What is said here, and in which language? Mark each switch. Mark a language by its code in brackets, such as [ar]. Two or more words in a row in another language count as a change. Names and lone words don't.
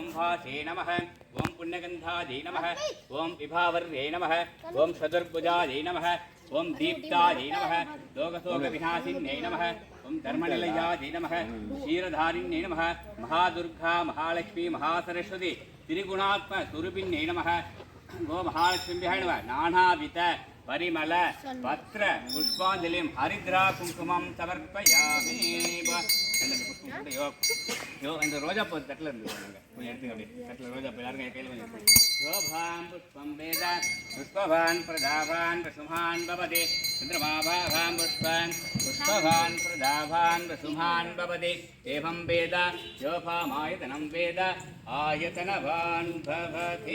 [sa] भासे नमः ओम पुण्यगन्धायै नमः ओम विभावर्यै नमः ओम चतुर्भुजायै नमः ओम दीप्तायै नमः लोकशोकविनाशिन्यै नमः ओम धर्मनिलयायै नमः क्षीरधारिण्यै नमः महादुर्गा महालक्ष्मी महासरस्वती त्रिगुणात्मस्वरूपिण्यै नमः गो महालक्ष्म्याय नमः नानाविध परिमल पत्र पुष्पांजलिं हरिद्रा कुंकुमं समर्पयामि. [ta] யோ இந்த ரோஜா பூ தட்டில் இருந்து கொஞ்சம் எடுத்துங்க அப்படியே தட்டில் ரோஜா பூ யாருங்க கையில் கொஞ்சம் [sa] योपां पुष्पं वेद पुष्पवान् प्रजावान् पशुमान् भवति चन्द्रमापां पुष्पान् पुष्पवान् प्रजावान् पशुमान् भवति एवं वेद योपामायतनं वेद आयतनवान् भवति.